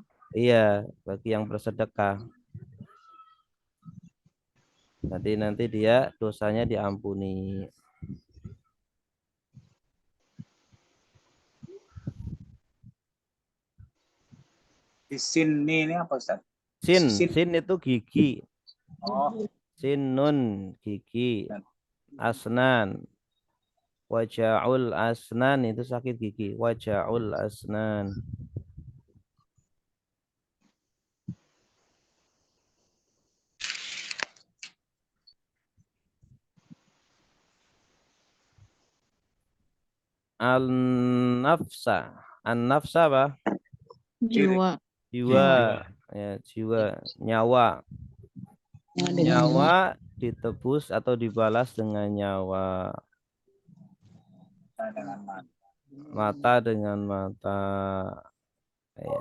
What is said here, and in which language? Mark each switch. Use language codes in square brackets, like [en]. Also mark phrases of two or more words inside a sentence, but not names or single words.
[id] Iya, bagi yang bersedekah. Nanti dia dosanya diampuni. di sini ini apa Ustaz? Sin itu gigi. Oh, Sinun gigi. Asnan. [ar] وجع الأسنان [id] itu sakit gigi. [ar] وجع الأسنان. [id] An-nafsa. An-nafsa apa? Jiwa. Jiwa. Ya, jiwa. Nyawa. Nyawa ditebus atau dibalas dengan nyawa. dengan Mata dengan mata. Ya.